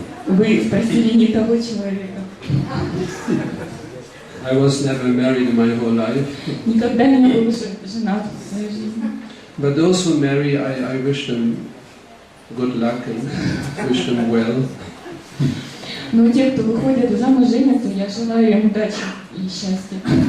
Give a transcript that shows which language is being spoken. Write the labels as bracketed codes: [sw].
[ru] Вы спросили не того человека. [en] I was never married in my whole life. [ru] Никогда не был женат в своей жизни. [en] But those who marry, I wish them good luck and wish them well. [ru] Но те, кто выходит замуж, женятся, я желаю им удачи и счастья.